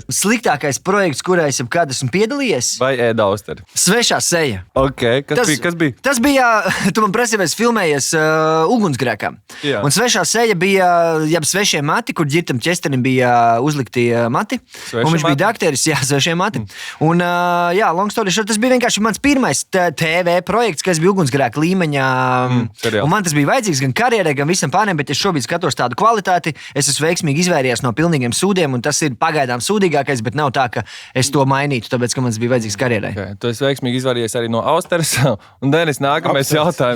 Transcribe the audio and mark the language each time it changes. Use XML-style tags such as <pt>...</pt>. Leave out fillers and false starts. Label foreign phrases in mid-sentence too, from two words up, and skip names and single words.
<lv>Sliktākais projekts, kurā es jebkad esmu piedalījies? Vai ēd austeri? Svešā seja. Okay. Kas bija? Tas bija, tu man prasīji, es filmējies ugunsgrēkā. Jā. Un svešā seja bija, svešie mati, kur ģirtam ķesterim bija uzlikti mati. Un viņš bija dakteris, svešie mati. Un,</lv> <en>long story short,</en> <lv>tas bija vienkārši mans pirmais TV projekts, kas bija ugunsgrēka līmeņā. Un man tas bija vajadzīgs gan karjerai, gan visam pārējiem, bet es šobrīd skatos tādu kvalitāti, es esmu veiksmīgi izvērties no pilnīgiem sūdiem, un tas ir pagaidām sūdīgākais, bet nav tā, ka es to mainītu, tāpēc, ka man tas bija vajadzīgs karjerai. Okay. Tu esi veiksmīgi izvērties arī no austeres, un Denis, nākamais jautājums.</lv>